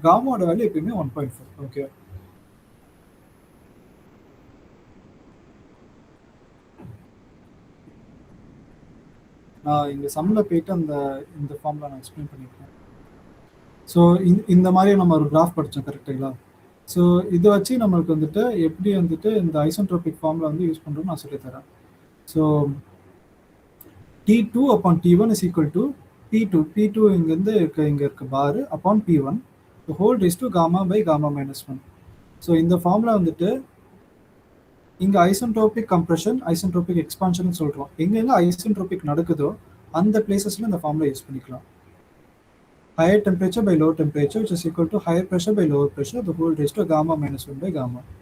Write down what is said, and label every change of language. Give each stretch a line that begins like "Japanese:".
Tamil: காமாவோட value எப்பயுமே 1.4. Okay, நான் இங்கே சம்மில் போயிட்டு இந்த ஃபார்மில் நான் எக்ஸ்பிளைன் பண்ணிக்கிறேன். ஸோ இந்த மாதிரி நம்ம ஒரு கிராஃப் படித்தோம் கரெக்டுங்களா? ஸோ இதை வச்சு நம்மளுக்கு வந்துட்டு எப்படி வந்துட்டு இந்த ஐசோட்ரோபிக் ஃபார்மில் வந்து யூஸ் பண்ணுறோம்னு நான் சொல்லித்தரேன்.
English: so T2 upon T1 is equal to P2
Tamil: இங்கேருந்து இங்கே இருக்க பாரு
English: Upon P1 the whole raised to gamma by gamma minus 1.
Tamil: So இந்த ஃபார்முலா வந்துட்டு இங்கே ஐசோட்ரோபிக் கம்ப்ரெஷன் ஐசோட்ரோபிக் எக்ஸ்பான்ஷன் சொல்கிறோம். எங்கெங்கே ஐசோட்ரோபிக் நடக்குதோ அந்த பிளேசஸில் இந்த ஃபார்முலா யூஸ் பண்ணிக்கலாம்.
English: higher temperature by lower temperature which is equal to higher pressure by lower pressure the whole raised to gamma minus 1 by gamma.